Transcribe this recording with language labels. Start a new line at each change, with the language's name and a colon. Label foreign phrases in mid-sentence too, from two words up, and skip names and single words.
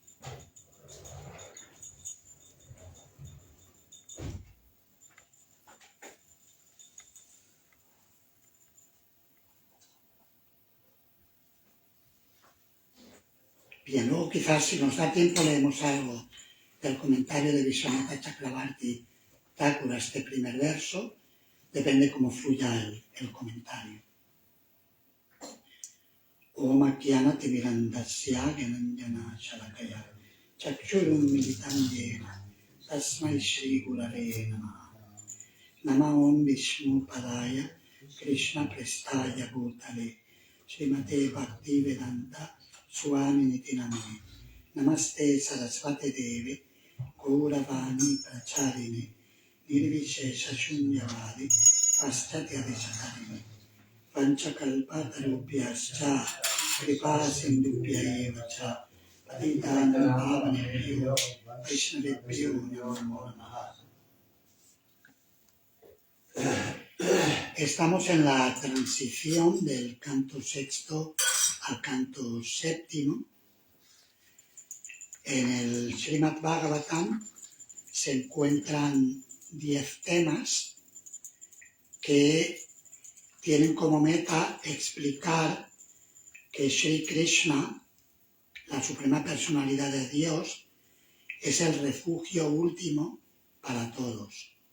Spanish: Bien, luego quizás si nos da tiempo leemos algo del comentario de Vishwanatha Chakravarti Thakur a este primer verso, depende cómo fluya el comentario.
Sanskrit: Om Akyana Timirandasya Gyananjana Shalakaya Chakshurum Militam Yena Tasmai Shri Gurave Namaha. Nama Om Vishnu Padaya Krishna Prestaya Bhutale Srimate Bhakti Vedanta Swami Nitinamane. Namaste Sarasvate Deve Gauravani Pracharine Nirvishesha Shunyavadi Paschatya Dechakarine Panchakalpatarubhyascha Kripa Sindhubhya eva cha Patitanam Pavanebhyo Vaishnavebhyo Namo Namaha.
Spanish: Estamos en la transición del canto sexto al canto séptimo. En el Srimad Bhagavatam se encuentran 10 temas que tienen como meta explicar que Sri Krishna, la suprema personalidad de Dios, es el refugio último para todos.